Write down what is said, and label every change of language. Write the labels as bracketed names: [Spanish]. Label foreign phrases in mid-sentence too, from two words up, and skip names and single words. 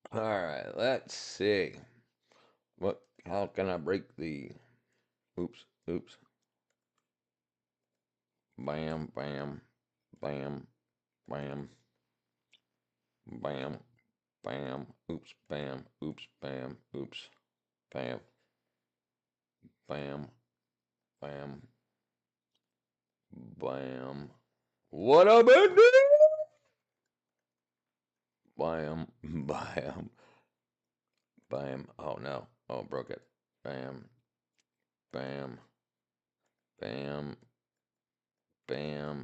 [English] All right, let's see. How can I break the? Oops, oops. Bam, bam, bam, bam, bam, bam. Oops, bam, oops, bam, oops, bam, bam, bam, bam. What up, Andy? Bam, bam, bam. Oh no. Oh, broke it. Bam, bam, bam, bam.